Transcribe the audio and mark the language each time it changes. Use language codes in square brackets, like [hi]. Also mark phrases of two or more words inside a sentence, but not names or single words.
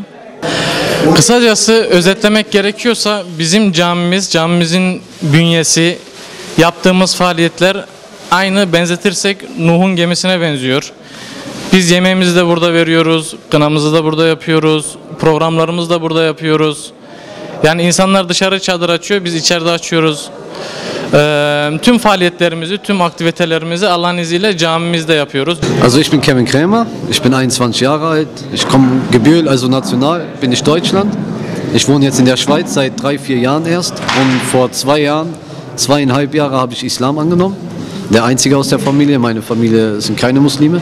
[tr] Kısacası özetlemek gerekiyorsa bizim camimizin bünyesi, yaptığımız faaliyetler aynı benzetirsek Nuh'un gemisine benziyor. Biz yemeğimizi de burada veriyoruz, kınamızı da burada yapıyoruz, programlarımızı da burada yapıyoruz. Yani insanlar dışarı çadır açıyor, biz içeride açıyoruz. Tüm faaliyetlerimizi, tüm aktivitelerimizi Allah'ın izniyle camimizde yapıyoruz. [de] Also ich bin Kevin Krämer, ich bin 21 Jahre alt, ich komme Gebühl, also national bin ich Deutschland. Ich wohne jetzt in der Schweiz seit 3-4 Jahren erst und vor 2 Jahren, 2,5 Jahre habe ich Islam angenommen. Der einzige aus der Familie, meine Familie sind keine Muslime.